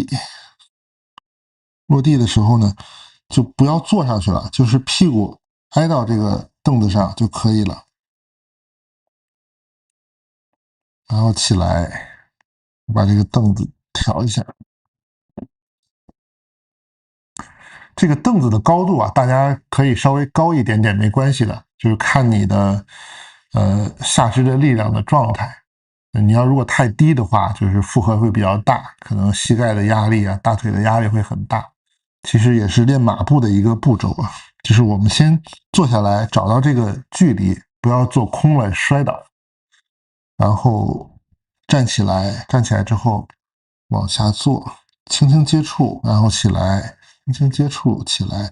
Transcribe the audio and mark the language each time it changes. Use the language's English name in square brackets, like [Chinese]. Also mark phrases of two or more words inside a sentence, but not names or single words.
[Chinese] 落地的时候呢，就不要坐下去了，就是屁股挨到这个凳子上就可以了。然后起来，把这个凳子调一下。这个凳子的高度啊，大家可以稍微高一点点，没關係的，就是看你的下肢的力量的狀態。你要如果太低的話，就是負荷會比較大，可能膝蓋的壓力啊、大腿的壓力會很大。其實也是練馬步的一個步驟啊，就是我們先坐下來，找到這個距離，不要做空了摔倒，然後站起來，站起來之後往下坐，輕輕接觸，然後起來，輕輕接觸起來。